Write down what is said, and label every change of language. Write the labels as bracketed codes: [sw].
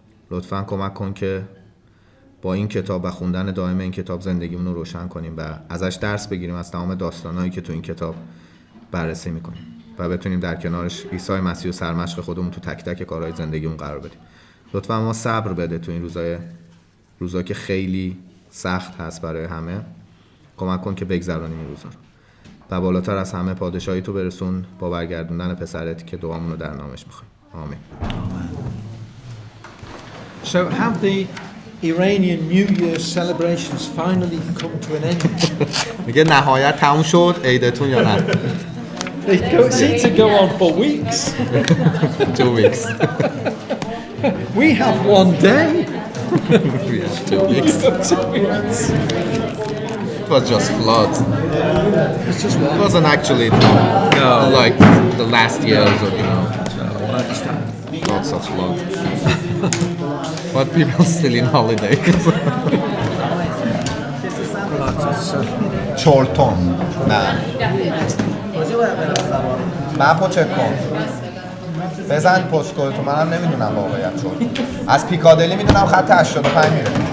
[fa] لطفاً کمک کن که با این کتاب و خوندن دائم این کتاب زندگیمون رو روشن کنیم و ازش درس بگیریم، از تمام داستانایی که تو این کتاب بررسی میکنیم و بتونیم در کنارش عیسی مسیح و سرمشق خودمون تو تک تک کارهای زندگیمون قرار بدیم. لطفاً ما صبر بده تو این روزایی که خیلی سخت هست برای همه. کمک کن که بگذرانیم این روزا رو و بالاتر از همه پادشاهی تو برسون با برگردوندن پسرت که دعامون رو در نامش میخوایم. آمین. [en] So have the Iranian New Year celebrations finally come to an end? [fa] میگه نهایت تموم شد عیدتون یا نه؟ [en] They seem to go on for weeks. 2 weeks. We have one day. We have 2 weeks. 2 weeks. It was just flood. It's just what? It wasn't actually like the last years or I understand. Lots of flood. But people still in holiday. [fa] چورتون نه مپو چک کن بزن پستکد تو، منم نمیدونم واقعیت چورتون. از پیکادلی میدونم خط 85 میره.